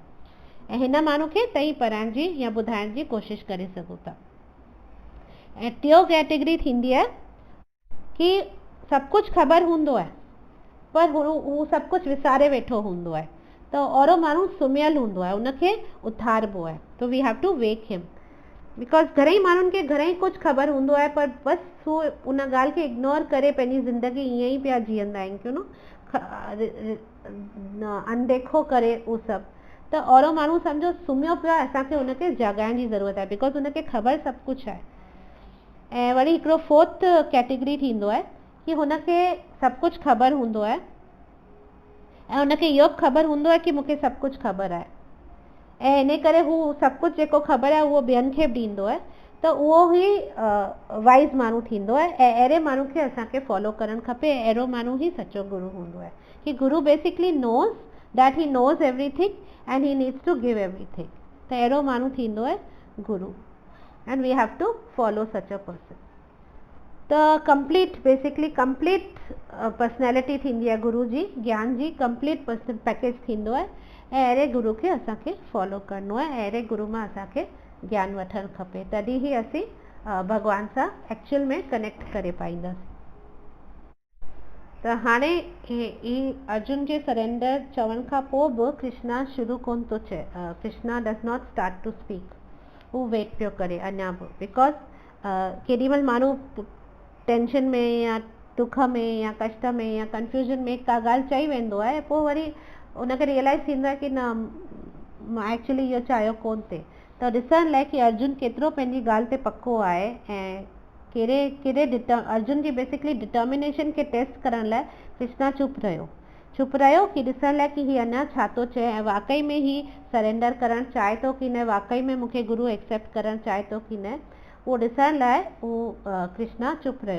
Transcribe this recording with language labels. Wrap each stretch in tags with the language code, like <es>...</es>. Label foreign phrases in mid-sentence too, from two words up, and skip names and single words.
<sd>ऐं हिन माण्हू खे तई पढ़ाइण जी या ॿुधाइण जी कोशिशि करे सघो था। ऐं टियों कैटेगरी थींदी आहे कि सभु कुझु ख़बर हूंदो आहे, पर हू सभु कुझु विसारे वेठो हूंदो आहे, त ओड़ो माण्हू सुम्हियल हूंदो आहे, उनखे उथारिबो आहे। त</sd> <en>we have to wake him,</en> <sd>बिकॉज घणेई माण्हुनि खे घणेई कुझु ख़बर हूंदो आहे, पर बसि हू उन ॻाल्हि खे इग्नोर करे पंहिंजी ज़िंदगी ईअं ई पिया जीअंदा आहिनि, क्यों न अनदेखो करे उहो सभु। त ओड़ो माण्हू सम्झो सुम्हियो पियो आहे, असांखे हुनखे जगाइण जी ज़रूरत आहे, बिकॉज हुनखे ख़बर सभु कुझु आहे। ऐं वरी हिकिड़ो 4th कैटेगरी थींदो आहे कि हुनखे सभु कुझु ख़बर हूंदो आहे ऐं हुनखे इहो बि ख़बर हूंदो आहे कि मूंखे सभु कुझु ख़बर आहे, ऐं इन करे हू सभु कुझु जेको ख़बर आहे उहो ॿियनि खे बि ॾींदो आहे, त उहो ई वाइज़ माण्हू थींदो आहे। ऐं अहिड़े माण्हू खे असांखे फॉलो करणु खपे, अहिड़ो माण्हू ई सचो गुरू हूंदो आहे।</sd> <en>कि guru basically knows that he knows everything and he needs to give everything.</en> <sd>त अहिड़ो माण्हू थींदो आहे गुरू,</sd> <en>and we have to follow such a person.</en> <sd>त कंप्लीट बेसिकली</sd> <en>complete personality</en> <sd>थींदी आहे गुरू जी, ज्ञान जी</sd> <en>complete package</en> <sd>थींदो आहे। ऐं अहिड़े गुरू खे असांखे फॉलो करिणो आहे, अहिड़े गुरू मां असांखे ज्ञान वठणु खपे, तॾहिं ई असीं भॻवान सां एक्चुअल में कनेक्ट करे पाईंदासीं। त हाणे ही अर्जुन जे सरेंडर चवण खां पोइ बि कृष्णा शुरू कोन थो चए,</sd> <en>Krishna does not start to speak.</en> <sd>हू वेट पियो करे अञा बि, बिकॉज केॾी महिल माण्हू टेंशन में या दुख में या कष्ट में या कंफ्यूजन में का ॻाल्हि चई वेंदो आहे, पोइ वरी उनखे रियलाइज़ थींदो आहे कि न मां एक्चुअली इहो चाहियो कोन थिए। त ॾिसण लाइ कि अर्जुन केतिरो पंहिंजी ॻाल्हि ते पको आहे ऐं कहिड़े अर्जुन जी बेसिकली डिटर्मिनेशन खे टेस्ट करण लाइ कृष्णा चुप रहियो कि ॾिसण लाइ कि हीअ अञा छा थो चए, ऐं वाकई में ही सरेंडर करणु चाहे थो कि न, वाकई में मूंखे गुरू एक्सेप्ट करणु चाहे थो कि न, उहो ॾिसण लाइ उहो कृष्णा चुप रहियो।</sd>